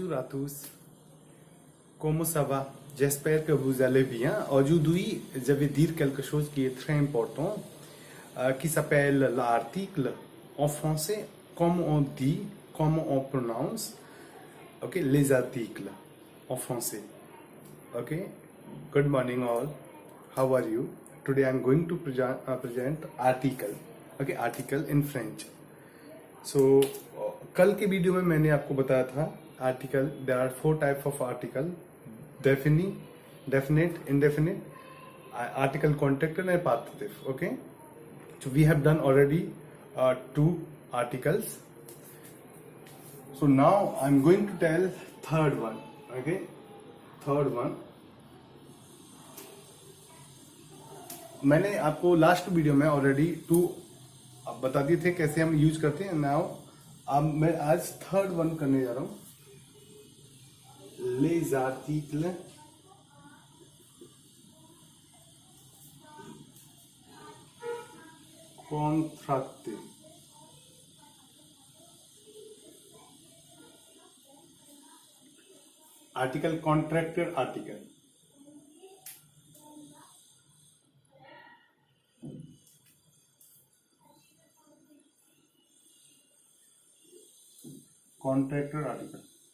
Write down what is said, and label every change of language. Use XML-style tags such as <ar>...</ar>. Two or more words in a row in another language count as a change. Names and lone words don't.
<fr>tous, como ça va? J'espère que vous allez bien. Aujourd'hui, je vais dire quelque chose qui est très important, qui s'appelle l'article en français, comment on dit, comment on prononce, ok, les articles en français.</fr> <en>Okay, good morning all. How are you? Today I'm going to present article. Okay, article in French.</en> <hi>So कल के वीडियो में मैंने आपको बताया था आर्टिकल.</hi> <en>There are 4 type of article: definite, indefinite, article contracted and partitive. Okay, so we have done already 2 articles. So now I'm going to tell third one. Okay, third one.</en> <hi>मैंने आपको</hi> <en>last video</en> <hi>में ऑलरेडी 2 बता दिए थे कैसे हम यूज करते हैं. नाउ अब मैं आज</hi> <en>third one</en> <hi>करने जा रहा हूं.</hi> <fr>les articles contractés.</fr> <en>article contracted article. contracted article.</en>